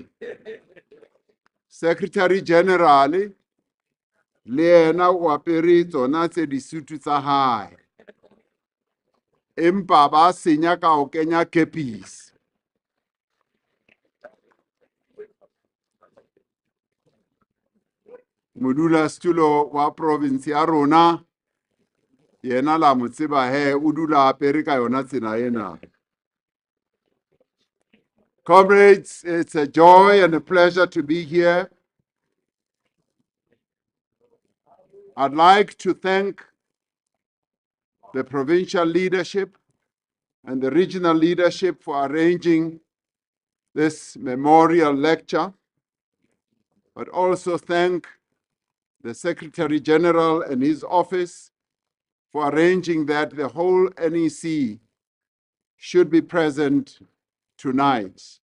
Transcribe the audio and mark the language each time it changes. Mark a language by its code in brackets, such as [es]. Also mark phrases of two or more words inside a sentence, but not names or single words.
[st] Secretary General le yena o apere tsona tse disutu tsa hae, empa ba senya ka ho kenya kepisi. Modulasetulo wa province ya rona yena la mo tseba he, o dula apere ka yona tsela ena. [en] Comrades, it's a joy and a pleasure to be here. I'd like to thank the provincial leadership and the regional leadership for arranging this memorial lecture, but also thank the Secretary General and his office for arranging that the whole NEC should be present tonight.